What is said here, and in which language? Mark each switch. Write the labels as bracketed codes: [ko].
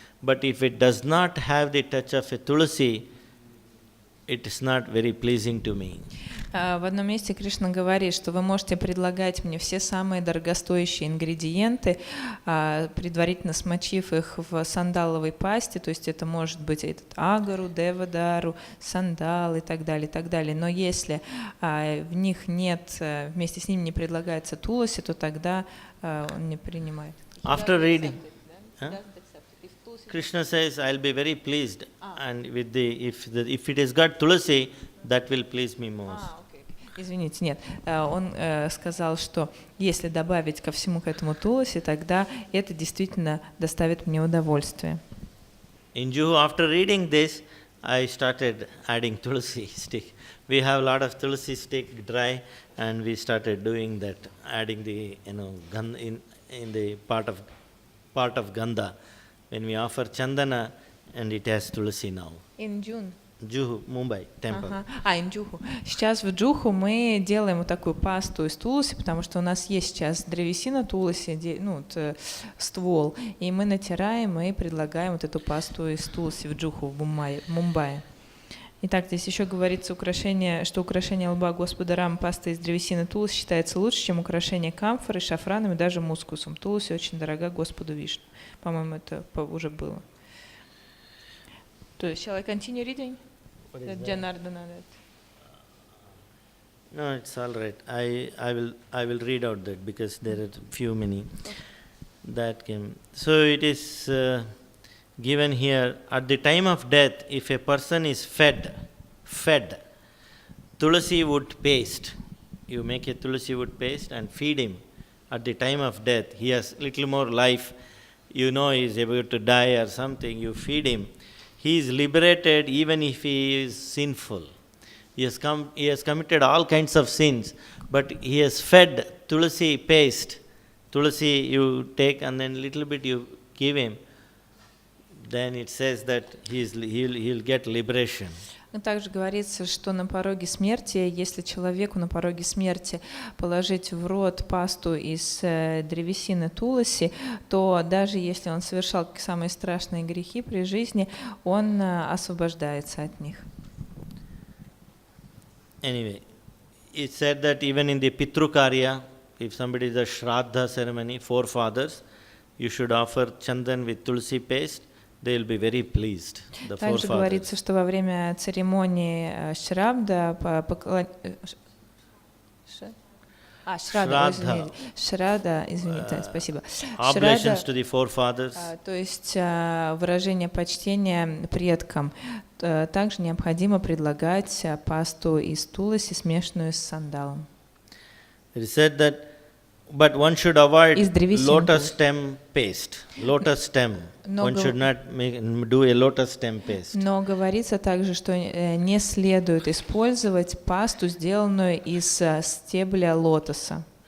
[en] But if it does not have the touch of a tulasi, it is not very pleasing to me. [ru] В одном месте Кришна говорит, что вы можете предлагать мне все самые дорогостоящие ингредиенты, предварительно смочив их в сандаловой пасте, то есть это может быть этот агару, девадару, сандал и так далее, и так далее. Но если в них нет, вместе с ними не предлагается туласи, то тогда он не принимает. [en] After reading, Krishna says, "I'll be very pleased, and with if it has got tulasi, that will please me most." [ru] Извините, нет. Он сказал, что если добавить ко всему к этому туласи, тогда это действительно доставит мне удовольствие. [en] In Juhu, after reading this, I started adding tulasi stick. We have a lot of tulasi stick dry, and we started doing that, adding the in the part of gandha. When we offer chandana, and it has tulasi now. In June. Juhu, Mumbai, temple. In Juhu. [ru] Сейчас в Джуху мы делаем вот такую пасту из туласи, потому что у нас есть сейчас древесина туласи, ствол, и мы натираем и предлагаем вот эту пасту из туласи в Джуху, в Мумбаи. Итак, здесь еще говорится, что украшение лба Господа Рама пастой из древесины Туласи считается лучше, чем украшение камфорой, шафраном и даже мускусом. Туласи очень дорога Господу Вишну. По-моему, это уже было. [en] Shall I continue reading? Janardana. No, it's all right. I will read out that because there are many that came. So it is given here, at the time of death, if a person is fed tulasi wood paste, you make a tulasi wood paste and feed him. At the time of death, he has little more life, he is about to die or something, you feed him. He is liberated even if he is sinful. He has committed all kinds of sins, but he has fed tulasi paste. Tulasi you take and then little bit you give him. Then it says that he'll get liberation. [ru] Также говорится, что на пороге смерти, если человеку на пороге смерти положить в рот пасту из древесины туласи, то даже если он совершал самые страшные грехи при жизни, он освобождается от них. [en] Anyway, it said that even in the Pitrukarya, if somebody does Shraddha ceremony, forefathers, you should offer chandan with tulsi paste. They will be very pleased. [ru] Также говорится, что во время церемонии Шрадда, извините, спасибо. [en] Oblations to the forefathers. [ru] То есть выражение почтения предкам. Также необходимо предлагать пасту из туласи, смешанную с сандалом. [en] It is said that, but one should avoid lotus stem paste. Lotus stem. One should not do a lotus stem paste. [ru] Но говорится также, что не следует использовать пасту, сделанную из стебля лотоса.